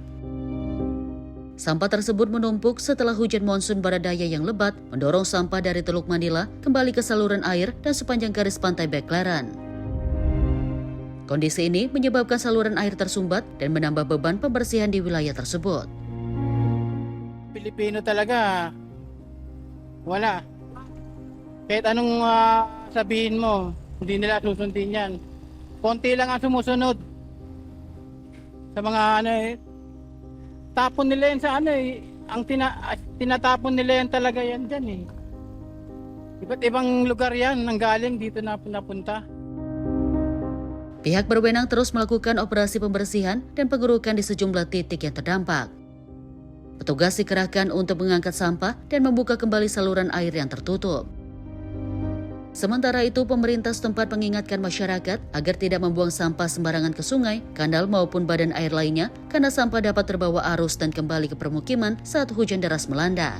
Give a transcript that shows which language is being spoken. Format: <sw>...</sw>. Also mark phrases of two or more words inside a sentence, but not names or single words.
<id>Sampah tersebut menumpuk setelah hujan monsun barat daya yang lebat mendorong sampah dari Teluk Manila kembali ke saluran air dan sepanjang garis pantai Baclaran. Kondisi ini menyebabkan saluran air tersumbat dan menambah beban pembersihan di wilayah tersebut.</id> <tl>Pilipino talaga, wala. Kahit anong sabihin mo, hindi nila susundin yan. Konti lang ang sumusunod. Sa mga ano tapon nila yan sa ang tinatapon nila yan talaga yan dyan Iba't ibang lugar yan, nanggaling dito na napunta.</tl> <id>Pihak berwenang terus melakukan operasi pembersihan dan pengerukan di sejumlah titik yang terdampak. Petugas dikerahkan untuk mengangkat sampah dan membuka kembali saluran air yang tertutup. Sementara itu, pemerintah setempat mengingatkan masyarakat agar tidak membuang sampah sembarangan ke sungai, kanal maupun badan air lainnya karena sampah dapat terbawa arus dan kembali ke permukiman saat hujan deras melanda.</id>